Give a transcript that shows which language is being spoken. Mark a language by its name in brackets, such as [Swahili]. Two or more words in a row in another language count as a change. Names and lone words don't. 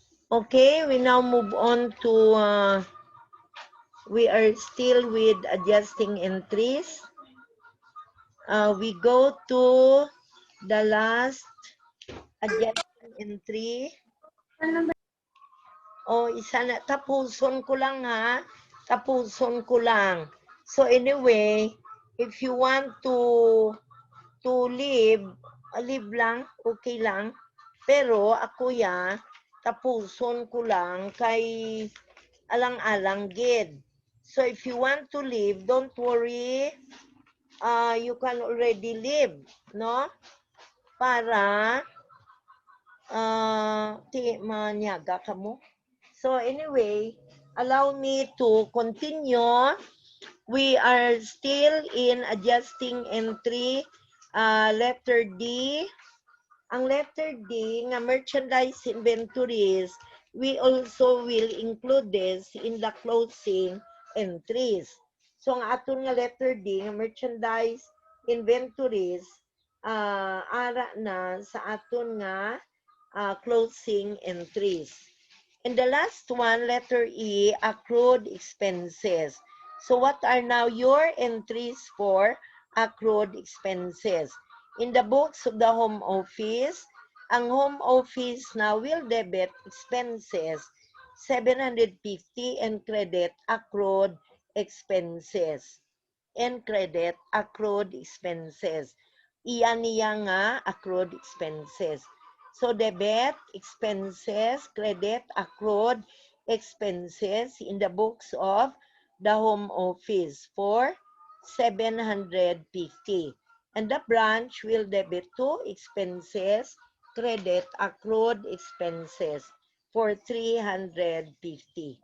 [English] Okay, we now move on to, we are still with adjusting entries. We go to the last adjusting entry. [Hiligaynon] Isa na. Tapuson ko lang ha. Tapuson ko lang. [English] So anyway, if you want to leave, leave lang, [Hiligaynon] okay lang. Pero ako tapuson ko lang kay alang-alang gid. [English] So if you want to leave, don't worry. You can already leave, no? [Hiligaynon] Para manyaga ka mo. [English] So anyway, allow me to continue. We are still in adjusting entry, letter D. [Hiligaynon] Ang letter D nga [English] merchandise inventories, we also will include this in the closing entries. [Hiligaynon] So ang aton nga letter D nga [English] merchandise inventories, [Hiligaynon] ara na sa aton nga [English] closing entries. And the last one, letter E, accrued expenses. So what are now your entries for accrued expenses? In the books of the home office, ang home office now will debit expenses 750 and credit accrued expenses. And credit accrued expenses. [Hiligaynon] Iyan niya nga [English] accrued expenses. So debit expenses, credit accrued expenses in the books of the home office for 750. And the branch will debit to expenses, credit accrued expenses for 350.